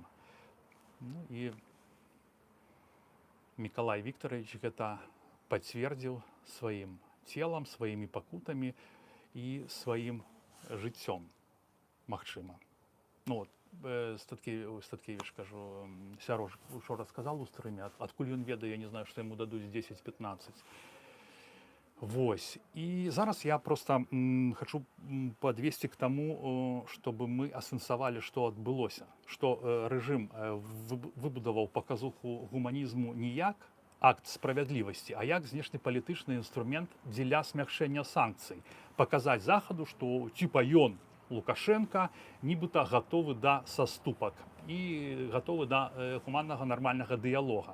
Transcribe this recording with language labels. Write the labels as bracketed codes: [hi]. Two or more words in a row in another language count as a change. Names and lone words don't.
[be] Ну, і Мікалай Віктаравіч гэта пацвердзіў сваім целам, сваімі пакутамі і сваім жыццём, магчыма. Ну, вот, Статкевіч, кажу, Сярож учора сказал у стрыме, адкуль ён ведае, я не знаю, што яму дадуць 10-15. Вось. І зараз я [ru] просто хочу подвесці к тому, чтобы [be] мы асэнсавалі, што адбылося. Што рэжым выбудаваў паказуху гуманізму не як акт справядлівасці, а як знешнепалітычны інструмент дзеля смягчэння санкцый. Паказаць Захаду, што типа ён, Лукашенко, нібыта гатовы да саступак і гатовы да гуманнага нармальнага дыялога.